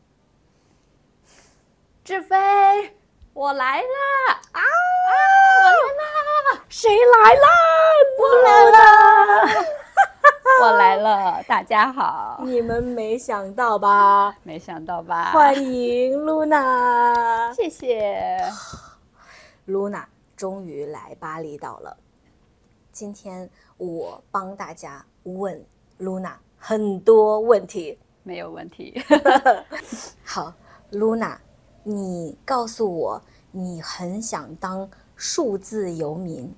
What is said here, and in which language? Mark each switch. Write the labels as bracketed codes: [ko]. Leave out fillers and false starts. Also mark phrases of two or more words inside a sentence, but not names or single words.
[zh] 志飛，我來了啊！我來了！誰來了？我來了！我來了！大家好！你們沒想到吧？沒想到吧？歡迎 Luna！謝謝。 Luna 終於來巴厘島了。今天我幫大家問 Luna 很多問題。沒有問題。好 ，Luna， 你告訴我，你很想當數字游民。